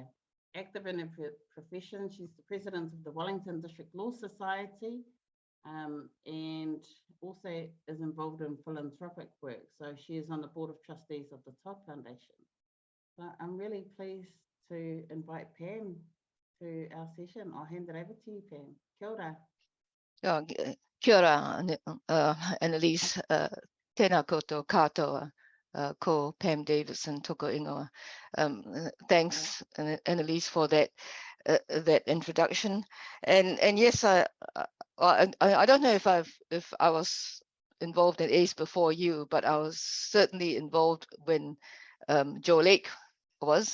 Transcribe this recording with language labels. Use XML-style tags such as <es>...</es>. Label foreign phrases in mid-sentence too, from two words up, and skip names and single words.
<en>Active in her profession, she's the president of the Wellington District Law Society, and also is involved in philanthropic work. So she is on the Board of Trustees of the Todd Foundation. So I'm really pleased to invite Pam to our session. I'll hand it over to you, Pam.</en> <mi>Kia ora. Kia ora, Annalise. Tēnā koutou katoa. Ko Pam Davidson toko ingoa.</mi> <en>Thanks, Annalise, for that introduction. And yes, I don't know if I was involved in ACE before you, but I was certainly involved when Jo Lake was.</en>